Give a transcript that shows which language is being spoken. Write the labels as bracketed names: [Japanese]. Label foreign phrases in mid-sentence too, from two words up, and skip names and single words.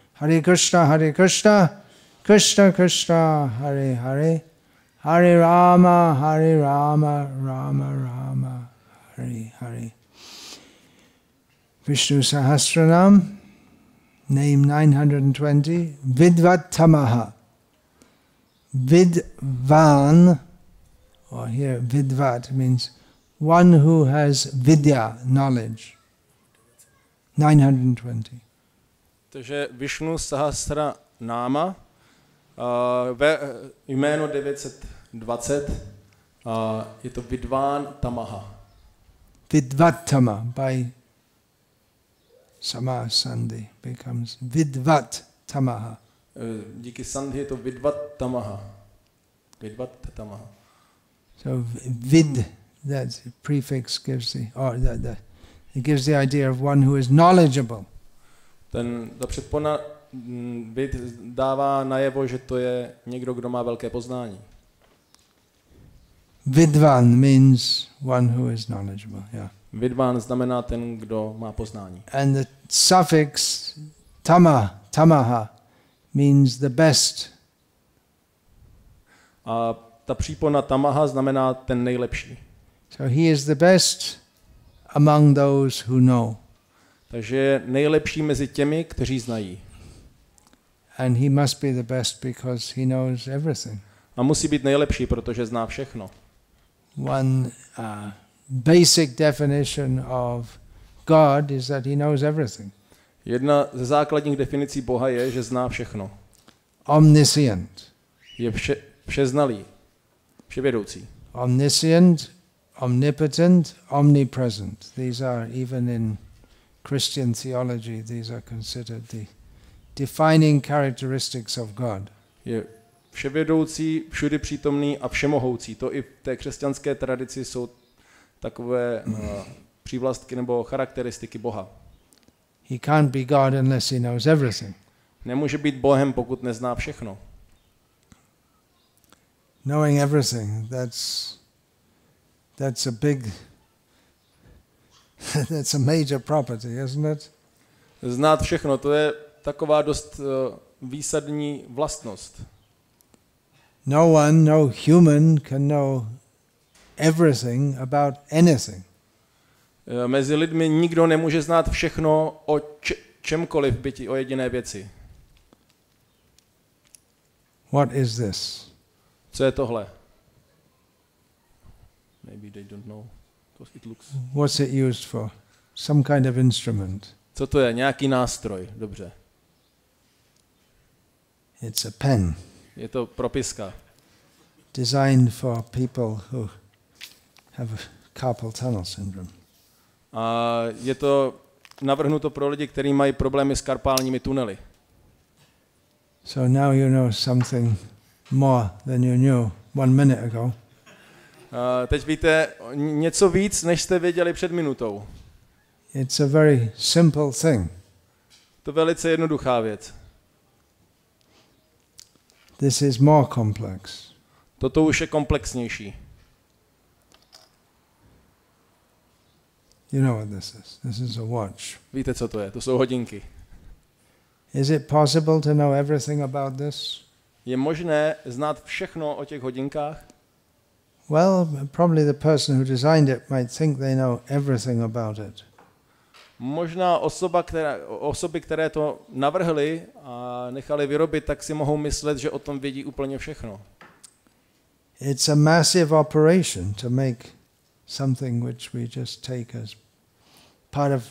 [Sanskrit] Hare Krishna, Krishna Krishna, Hare Hare, Hare Rama, Rama Rama, Hare Hare. [English] Vishnu Sahasranam, name 920, Vidvat-tamah. Vidvan, or here Vidvat means one who has vidya, knowledge. 920. [Czech] Takže Visnu Sahasra náma, jméno 920, je to Vidvat-tamah. [English] Vidvat-tamah by sama sandhi becomes Vidvat-tamah. [Czech] Díky sandhi je to Vidvat-tamah. Vidvat-tamah. [English] So vid, that prefix gives it gives the idea of one who is knowledgeable. [Czech] Ta předpona vid dává najevo, že to je někdo, kdo má velké poznání. [English] Vidvan means one who is knowledgeable. Yeah. [Czech] Vidvan znamená ten, kdo má poznání. [English] And the suffix tamaha means the best. [Czech] A ta přípona tamaha znamená ten nejlepší. [English] So he is the best among those who know. [Czech] Takže je nejlepší mezi těmi, kteří znají. [English] And he must be the best because he knows everything. [Czech] A musí být nejlepší, protože zná všechno. [English] One basic definition of God is that he knows everything. [Czech] Jedna ze základních definicí Boha je, že zná všechno. [English] Omniscient. [Czech] Je všeznalý, vševědoucí. [English] Omniscient, omnipotent, omnipresent. These are even in Christian theology, these are considered the defining characteristics of God. [Czech] Je vševědoucí, všudy přítomný a všemohoucí. To i v té křesťanské tradici jsou takové přívlastky nebo charakteristiky Boha. [English] He can't be God unless he knows everything. [Czech] Nemůže být Bohem, pokud nezná všechno. [English] Knowing everything, that's a big that's a major property, isn't it? [Czech] Znát všechno, to je taková dost výsadní vlastnost. [English] No human can know everything about anything. [Czech] Mezi lidmi nikdo nemůže znát všechno o čemkoliv, byť o jediné věci. [English] What is this? [Czech] Co je tohle? [English] Maybe they don't know. It looks... What's it used for? Some kind of instrument. [Czech] Co to je? Nějaký nástroj, dobře. [English] It's a pen. [Czech] Je to propiska. [English] Designed for people who have carpal tunnel syndrome. [Czech] A je to navrhnuto pro lidi, kteří mají problémy s karpálními tunely. [English] So now you know something more than you knew 1 minute ago. [Czech] Teď víte něco víc, než jste věděli před minutou. [English] It's a very simple thing. [Czech] To je velice jednoduchá věc. [English] This is more complex. [Czech] Toto už je komplexnější. [English] You know what this is. This is a watch. [Czech] Víte, co to je? To jsou hodinky. [English] Is it possible to know everything about this? [Czech] Je možné znát všechno o těch hodinkách? [English] Well, probably the person who designed it might think they know everything about it. [Czech] Možná osoby, které to navrhly a nechali vyrobit, tak si mohou myslet, že o tom vědí úplně všechno. [English] It's a massive operation to make something which we just take as part of.